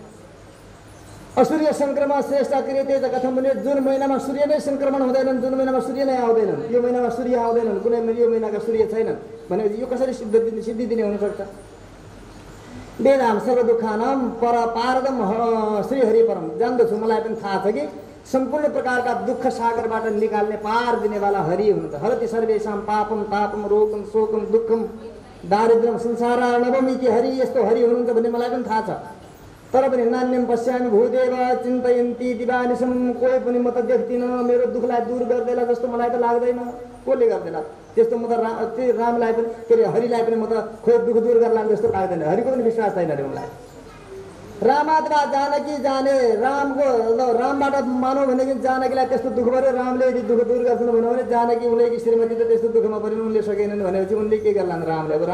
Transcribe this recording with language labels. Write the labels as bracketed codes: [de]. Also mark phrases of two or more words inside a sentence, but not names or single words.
[sa] असूर्य सङ्क्रमण श्रेष्ठ क्रियते [ne] त कथम भने, जुन महिनामा सूर्य नै सङ्क्रमण हुँदैनन्, जुन महिनामा सूर्य नै आउँदैनन्, यो महिनामा सूर्य आउँदैनन्, कुनै यो महिनाका सूर्य छैनन् भनेपछि यो कसरी सिद्धि दिने हुनसक्छ। [sa] वेदाम सर्व दुःखानाम पर पारदम श्रीहरि परम, [ne] जान्दछु मलाई पनि थाहा छ कि सम्पूर्ण प्रकारका दुःख सागरबाट निकाल्ने पार दिनेवाला हरि हुनुहुन्छ। [sa] हरति सर्वेषां पापम तापम रोगम शोकम दुःखम दारिद्र्यम संसारार्णवम इति हरि, [ne] यस्तो हरि हुनुहुन्छ भन्ने मलाई पनि थाहा छ। तर पनि [sa] नान्यम पश्यामि भूदेव चिन्तयन्ती दिवानिशम, [ne] कोही पनि म त देख्दिनँ मेरो दुःखलाई दूर गरिदेला जस्तो मलाई त लाग्दैन। कसले गरिदेला त्यस्तो? म त रामलाई पनि के अरे हरिलाई पनि म त खोइ दुःख दूर गर्ला जस्तो लाग्दैन। हरिको पनि विश्वास छैन अरे उनलाई। रामात्मा जानकी जाने, रामबाट मानौ भनेदेखि जानकीलाई त्यस्तो दुःख पऱ्यो, रामले यदि दुःख दूर गर्छन् भन्यो भने जानकी उनकी श्रीमती त त्यस्तो दुःखमा पऱ्यो, उनले सकेनन् भनेपछि उनले के गर्लान् रामले?